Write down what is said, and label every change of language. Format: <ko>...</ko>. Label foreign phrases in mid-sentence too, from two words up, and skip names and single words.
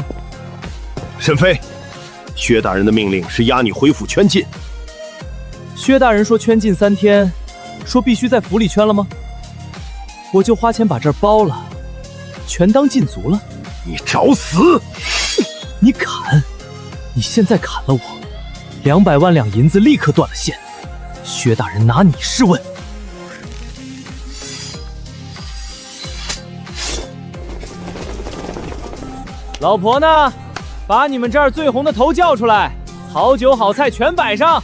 <zh>沈飛，薛大人的命令是押你回府圈禁。薛大人說圈禁3天，說必須在府裡圈了吗？我就花錢把這兒包了，全當禁足了。你找死！你砍！你現在砍了我，200 萬兩銀子立刻斷了線。薛大人拿你試問。老婆呢？把你們這兒最紅的頭叫出來，好酒好菜全擺上。</zh>